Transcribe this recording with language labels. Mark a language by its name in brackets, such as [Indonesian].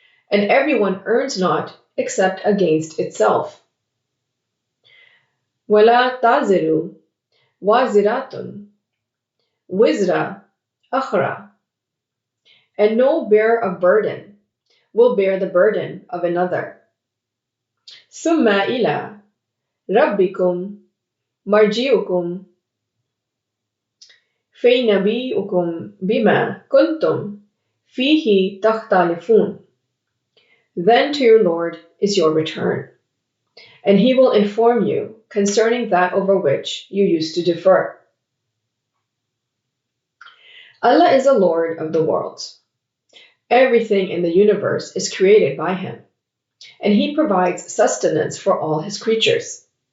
[English] And everyone earns not except against itself. [Arabic] وَلَا تَزِرُ وَازِرَةٌ وِزْرَ أُخْرَى. [English] And no bearer of burden will bear the burden of another. [Arabic] ثم إلى ربكم مرجعكم فينبئكم بما كنتم فيه تختلفون. [English] Then to your Lord is your return, and he will inform you concerning that over which you used to differ. Allah is the Lord of the worlds. Everything in the universe is created by him, and he provides sustenance for all his creatures.